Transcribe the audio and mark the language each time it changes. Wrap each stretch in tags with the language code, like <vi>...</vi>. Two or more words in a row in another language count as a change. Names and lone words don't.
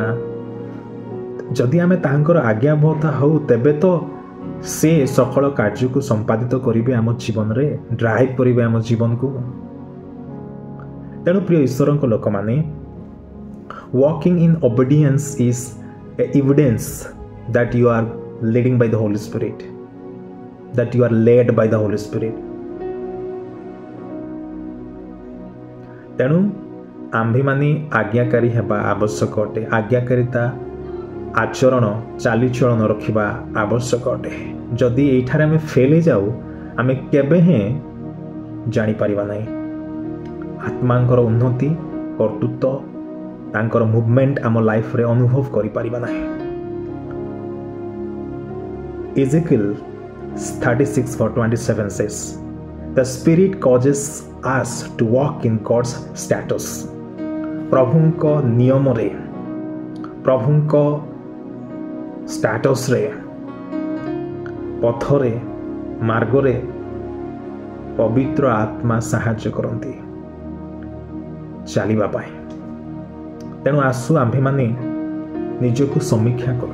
<or>ଯଦି ଆମେ ତାଙ୍କର ଆଜ୍ଞାବହତା ହେଉ, ତେବେ ତ ସେ ସକଳ କାର୍ଯ୍ୟକୁ ସମ୍ପାଦିତ କରିବେ ଆମ ଜୀବନରେ, ଡ୍ରାଇଭ୍ କରିବେ ଆମ ଜୀବନକୁ। ତେଣୁ ପ୍ରିୟ ଈଶ୍ୱରଙ୍କ ଲୋକମାନେ,</or> <en>walking in obedience is a evidence that you are leading by the Holy Spirit, that you are led by the Holy Spirit.</en> <or>ତେଣୁ ଆମ୍ଭେମାନେ ଆଜ୍ଞାକାରୀ ହେବା ଆବଶ୍ୟକ ଅଟେ। ଆଜ୍ଞାକାରିତା ଆଚରଣ, ଚାଲିଚଳନ ରଖିବା ଆବଶ୍ୟକ ଅଟେ। ଯଦି ଏଇଠାରେ ଆମେ ଫେଲ୍ ହେଇଯାଉ, ଆମେ କେବେ ହିଁ ଜାଣିପାରିବା ନାହିଁ ଆତ୍ମାଙ୍କର ଉନ୍ନତି, କର୍ତ୍ତୃତ୍ୱ, ତାଙ୍କର ମୁଭମେଣ୍ଟ ଆମ ଲାଇଫରେ ଅନୁଭବ କରିପାରିବା ନାହିଁ।</or> <en>Ezekiel 36:27 says, The Spirit causes us to walk in God's status.</en> <or>ପ୍ରଭୁଙ୍କ ନିୟମରେ ପ୍ରଭୁଙ୍କ ଷ୍ଟାଟସରେ ପଥରେ ମାର୍ଗରେ ପବିତ୍ର ଆତ୍ମା ସାହାଯ୍ୟ କରନ୍ତି ଚାଲିବା ପାଇଁ। ତେଣୁ ଆସୁ ଆମ୍ଭେମାନେ ନିଜକୁ ସମୀକ୍ଷା କରୁ।</or>